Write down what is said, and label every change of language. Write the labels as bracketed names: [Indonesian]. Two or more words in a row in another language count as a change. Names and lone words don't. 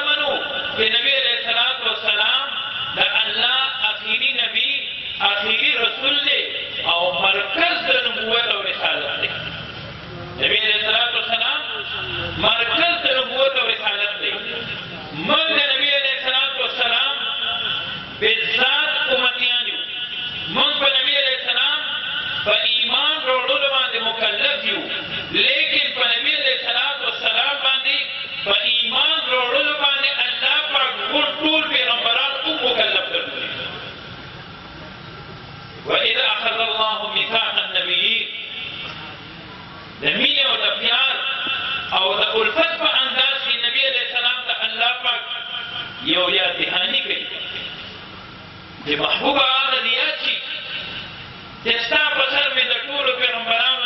[Pashto] منو چې نبی [Arabic] علیه الصلاة والسلام [Pashto] د الله اخري نبی اخري رسول دی او مرکز د نبوت او رسالت دی نبی [Arabic] علیه الصلاة والسلام [Pashto] مرکز د نبوت او رسالت دی موږ د نبی [Arabic] علیه الصلاة والسلام [Pashto] بالذات امتیان یو موږ په نبی [Arabic] علیه السلام [Pashto] په ایمان راوړلو باندې مکلف یو لیکن په نبی [Arabic] علیه الصلاة والسلام [Pashto] باندې په ایمان راوړلو باندې الله پاک ټول پیغمبران هم مکلف کړي [Arabic] وإذا أخذ الله ميثاق النبيين [Pashto] د مینې او د پیار او د الفت په انداز کې نبی [Arabic] علیه السلام [Pashto] ته الله پاک یو یاد دهاني کوي چې محبوبه هغه دې یاد شي چې ستا په سر مې د ټولو پیغمبرانو